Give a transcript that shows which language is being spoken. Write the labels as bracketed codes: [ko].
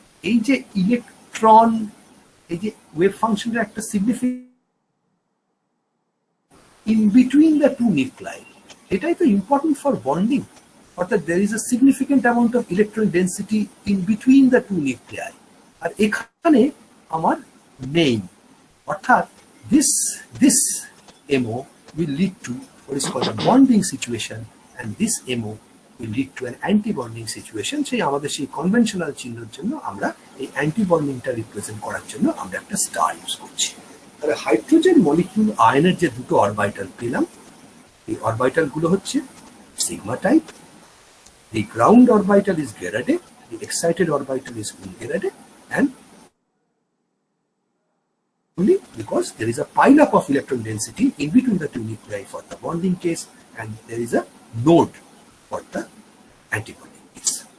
[bn] এই যে ইলেকট্রন, এই যে ওয়েভ ফাংশনের একটা significant in between the two নিউক্লাই, এটাই তো ইম্পর্টেন্ট ফর বন্ডিং। [en] অর্থাৎ there is a significant amount of electron density in between the two nuclei, [bn] আর এখানে আমার নেই। অর্থাৎ [en] this MO will lead to what is called a bonding situation, and this MO will lead to an anti-bonding situation. [bn] সেই আমাদের সেই conventional চিহ্নের জন্য আমরা এই অ্যান্টি বন্ডিংটা রিপ্রেজেন্ট করার জন্য আমরা একটা স্টার ইউজ করছি। তাহলে হাইড্রোজেন মলিকিউল আয়নের যে দুটো অরবিটাল পেলাম, এই অরবিটাল গুলো হচ্ছে sigma type. [en] The ground orbital is Faraday, the excited orbital is Faraday, and only because there is a pileup of electron density in between the two nuclei for the bonding case, and there is a node for the antibonding case.